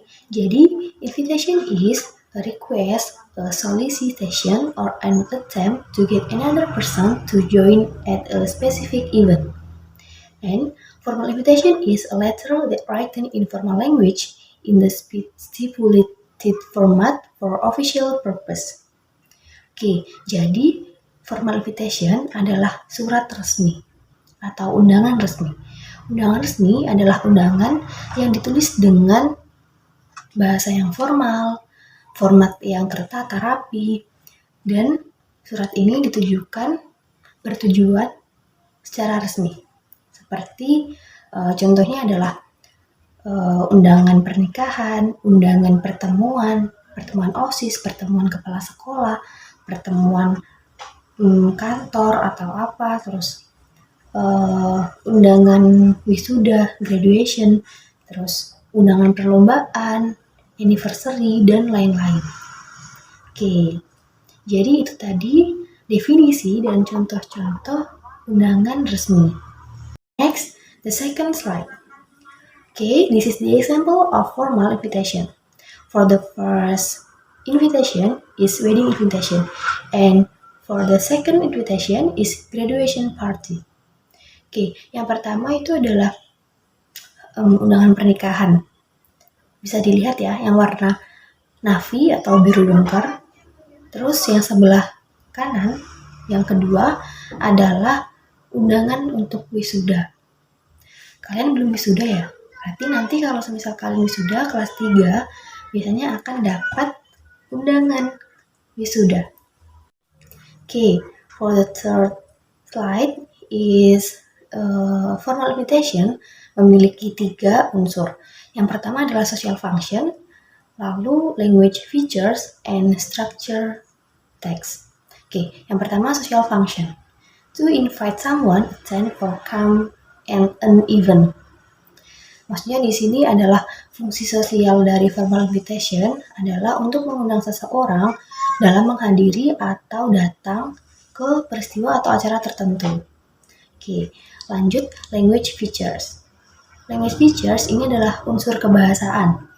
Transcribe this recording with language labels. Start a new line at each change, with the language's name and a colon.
English: Jadi invitation is a request, a solicitation, or an attempt to get another person to join at a specific event. And formal invitation is a letter that written in formal language in the stipulated format for official purpose.
Indonesian: Jadi formal invitation adalah surat resmi atau undangan resmi. Undangan resmi adalah undangan yang ditulis dengan bahasa yang formal, format yang tertata rapi, dan surat ini bertujuan secara resmi. Seperti contohnya adalah undangan pernikahan, undangan pertemuan OSIS, pertemuan kepala sekolah, pertemuan kantor atau apa, terus undangan wisuda, graduation, terus undangan perlombaan, anniversary, dan lain-lain. Jadi itu tadi definisi dan contoh-contoh undangan resmi.
English: Next, the second slide. This is the example of formal invitation. For the first invitation is wedding invitation, and for the second invitation is graduation party.
Indonesian: Yang pertama itu adalah undangan pernikahan. Bisa dilihat ya, yang warna navy atau biru dongker. Terus yang sebelah kanan, yang kedua adalah undangan untuk wisuda. Kalian belum wisuda ya? Berarti nanti kalau semisal kalian wisuda kelas 3, biasanya akan dapat undangan wisuda.
English: For the third slide is formal invitation
Indonesian: memiliki 3 unsur. Yang pertama adalah social function, lalu language features, and structure text. Yang pertama social function.
English: To invite someone, attend or come and an event.
Indonesian: Maksudnya di sini adalah fungsi sosial dari formal invitation adalah untuk mengundang seseorang dalam menghadiri atau datang ke peristiwa atau acara tertentu. Lanjut, language features. Language features ini adalah unsur kebahasaan.